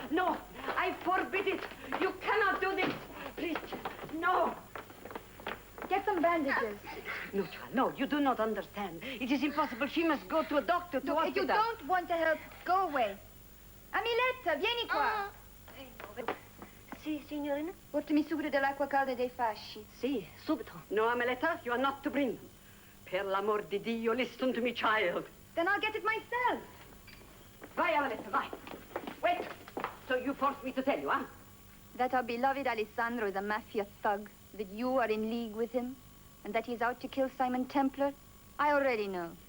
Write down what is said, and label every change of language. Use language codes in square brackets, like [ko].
[en] No, I forbid it. You cannot do this. Please, no. Get some bandages. No, child, no, you do not understand. It is impossible. She must go to a doctor, to Look, if you hospital. don't want to help, go away. [it] Amiletta, vieni qua. Sì, signorina? Portami subito dell'acqua calda e dei fasci. Sì, subito. [en] No, Ameletta, you are not to bring them. [it] Per l'amor di Dio, [en] listen to me, child. Then I'll get it myself. [it] Vai, Ameletta, vai. [en] Wait. So you forced me to tell you, huh? That our beloved Alessandro is a mafia thug, that you are in league with him, and that he's out to kill Simon Templar, I already know.